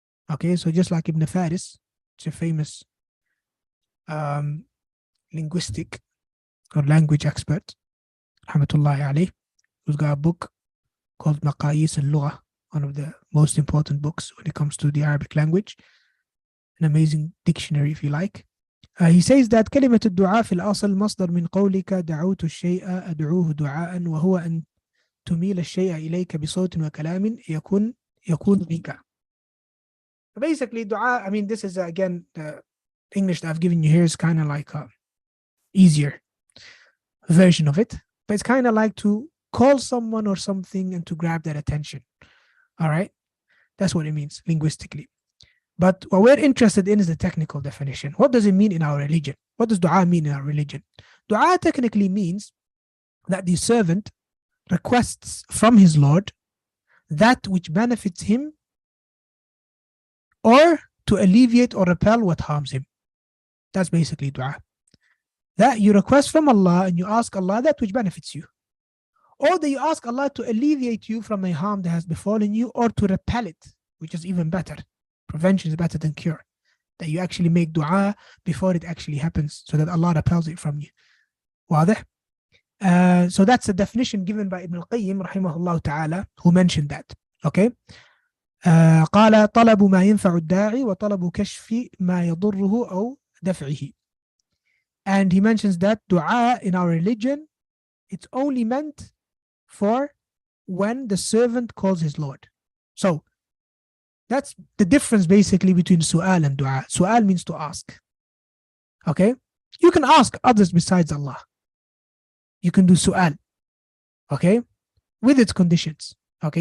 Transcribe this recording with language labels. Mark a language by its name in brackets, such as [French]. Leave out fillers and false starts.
[English] Okay, so just like Ibn Faris, it's a famous linguistic or language expert, rahmatullahi alayh, who's got a book called Maqayis al-Lugha, one of the most important books when it comes to the Arabic language, an amazing dictionary if you like. He says that [Arabic] كلمة الدعاء في الأصل مصدر من قولك دعوت الشيء أدعوه دعاء وهو أن تميل الشيء إليك بصوت وكلام يكون بك. [English] Basically, dua, I mean, this is again, the English that I've given you here is kind of like a easier version of it, but it's kind of like to call someone or something and to grab their attention. All right, that's what it means linguistically. But what we're interested in is the technical definition. What does it mean in our religion? What does dua mean in our religion? Dua technically means that the servant requests from his Lord that which benefits him or to alleviate or repel what harms him. That's basically dua. That you request from Allah and you ask Allah that which benefits you, or that you ask Allah to alleviate you from a harm that has befallen you, or to repel it, which is even better. Prevention is better than cure. That you actually make dua before it actually happens, so that Allah repels it from you. [Arabic] واضح? [English] So that's a definition given by Ibn al-Qayyim rahimahullah ta'ala, who mentioned that. Okay? [Arabic] قال طلب ما ينفع الداعي وطلب كشف ما يضره أو دفعه. [English] And he mentions that dua in our religion, it's only meant for when the servant calls his Lord. So that's the difference basically between su'al and dua. Su'al means to ask. Okay? You can ask others besides Allah. You can do su'al. Okay? With its conditions. Okay?